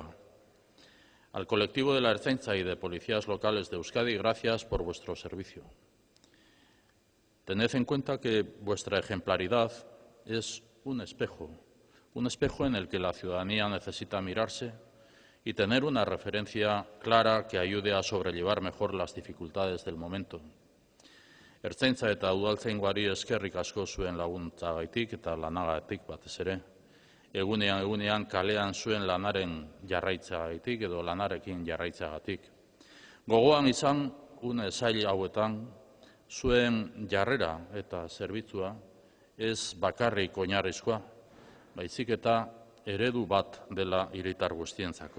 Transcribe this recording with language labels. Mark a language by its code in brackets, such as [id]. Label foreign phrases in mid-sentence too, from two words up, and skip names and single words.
[es] Al colectivo de la Ertzaintza y de policías locales de Euskadi, gracias por vuestro servicio. Tened en cuenta que vuestra ejemplaridad es un espejo en el que la ciudadanía necesita mirarse y tener una referencia clara que ayude a sobrellevar mejor las dificultades del momento. [eu] Ertzaintza eta udaltzaingoari eskerrik asko zuen laguntzagatik eta lanagatik batez ere. Egunean kalean zuen lanaren jarraitzagatik edo lanarekin jarraitzagatik. Gogoan izan une zail hauetan zuen jarrera eta zerbitzua ez bakarrik oinarrizkoa, baizik eta eredu bat dela hiritar guztientzako.